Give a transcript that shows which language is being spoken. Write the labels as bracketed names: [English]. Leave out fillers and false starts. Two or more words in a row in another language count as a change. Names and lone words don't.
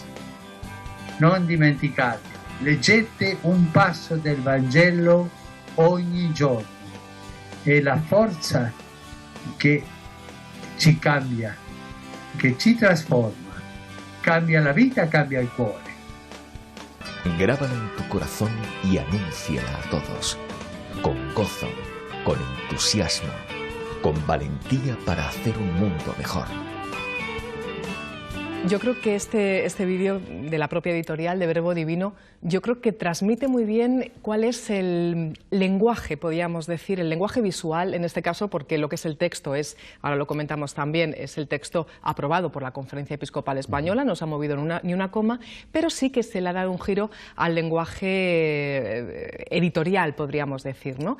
[Italian] Non dimenticate, leggete un passo del Vangelo ogni giorno. È la forza che ci cambia, che ci trasforma, cambia la vita, cambia il cuore. [Spanish] Grábala en tu corazón y anúnciala a todos, con gozo, con entusiasmo, con valentía para hacer un mundo mejor. Yo creo que este vídeo de la propia editorial de Verbo Divino, yo creo que transmite muy bien cuál es el lenguaje, podríamos decir, el lenguaje visual, en este caso, porque lo que es el texto es, ahora lo comentamos también, es el texto aprobado por la Conferencia Episcopal Española, no se ha movido ni una coma, pero sí que se le ha dado un giro al lenguaje editorial, podríamos decir, ¿no?